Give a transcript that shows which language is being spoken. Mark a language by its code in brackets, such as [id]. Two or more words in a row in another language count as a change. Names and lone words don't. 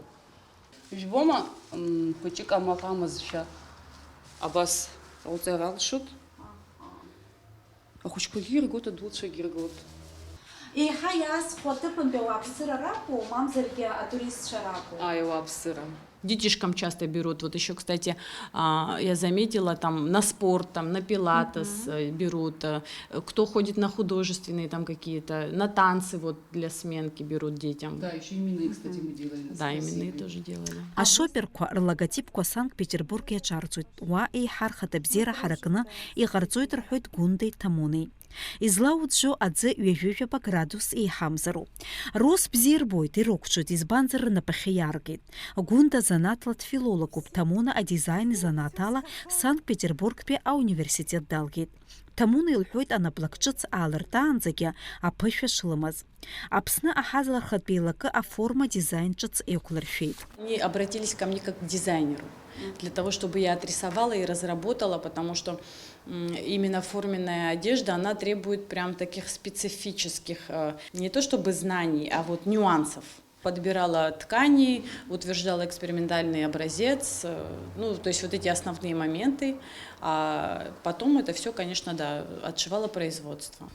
[ab] Ижәбома, ԥыҷык амаҟ амазшәа абас ҟауҵар алшоит. Ахәыҷқәагьы иргоит, адуцәагьы иргоит. Еиҳа иаазхәо аҭыԥантәи ауааԥсыра ракәу, мамзаргьы атуристцәа ракәу? [ru] Ауааԥсыра. Детишкам часто берут. Вот еще, кстати, я заметила, там на спорт, там на пилатес берут. Кто ходит на художественные там какие-то, на танцы вот для сменки берут детям. Да, еще именные, кстати, мы делали. Да, именные тоже делали. [ab] Ашоперқәа рлоготипқәа Санкт-Петербург иаҿарҵоит. Уа еиҳархат абзиара ҳаракны иҟарҵоит рҳәоит Гәындеи Ҭамунеи. Излауӡәӡәо аӡы ҩажәижәаба градус еиҳамзароуп. Рус бзиа ирбоит, ирықәҿыҭ, избанзар рнапахьы иааргеит. Гәында занаҭла дфилологуп, Ҭамуна адизайн занааҭала Санкт-Петербургтәи ауниверситет далгеит. Ҭамуна илҳәоит анаплак ҿыц аалыртаанӡагьы аԥышәа шлымаз. Аԥсны аҳазлархатәи еилакы аформа дизайн ҿыц еиқәлыршәеит. [ru] Они обратились ко мне как к дизайнеру. для того, чтобы я отрисовала и разработала, потому что именно форменная одежда, она требует прям таких специфических, не то чтобы знаний, а вот нюансов. Подбирала ткани, утверждала экспериментальный образец, ну, то есть вот эти основные моменты, а потом это все, конечно, да, отшивало производство.